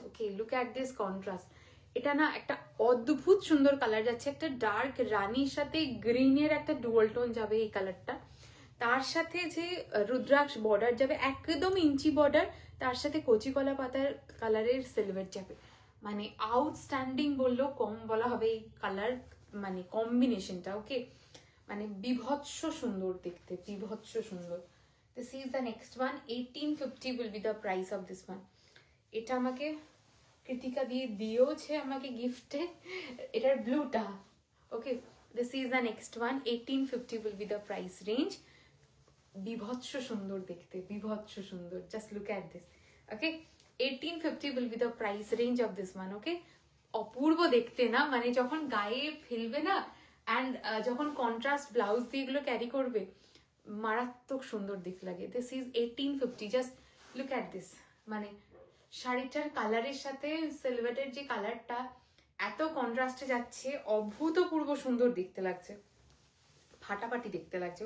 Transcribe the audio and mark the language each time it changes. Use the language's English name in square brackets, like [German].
[English] Okay, look at this contrast. [Bangla] এটা না একটা অদ্ভুত সুন্দর কালার যাচ্ছে, একটা ডার্ক রানির সাথে গ্রিনের একটা ডুয়াল টোন যাবে এই কালারটা, তার সাথে যে রুদ্রাক্ষ বর্ডার যাবে একদম ইঞ্চি বর্ডার, তার সাথে কচি কলা পাতার কালারের সিলভার যাবে। মানে আউটস্ট্যান্ডিং বললেও কম বলা হবে এই কালার মানে কম্বিনেশনটা। ওকে, মানে বিভৎস সুন্দর দেখতে, বিভৎস সুন্দর। [English] This is the next one. 1850 will be the price of this one. [Bangla] এটা আমাকে কৃতিকা দিয়ে দিয়েওছে আমাকে গিফটে, এটার ব্লুটা। [English] Okay, this is the next one. 1850 will be the price range. [Bangla] বিভৎস সুন্দর দেখতে, বিভৎস সুন্দর। [English] Just look at this. Okay, 1850 will be the price range of this one. [Bangla] ওকে, অপূর্ব দেখতে না, মানে যখন গায়ে ফেলবে না অ্যান্ড যখন কন্ট্রাস্ট ব্লাউজ দিয়ে এগুলো ক্যারি করবে মারাত্মক সুন্দর দিক লাগে। [English] This is 1850। Just look at this. [Bangla] মানে শাড়িটার কালারের সাথে সিলভারের যে কালারটা এত কন্ট্রাস্টে যাচ্ছে, অভূতপূর্ব সুন্দর দেখতে লাগছে, ফাটাফাটি দেখতে লাগছে।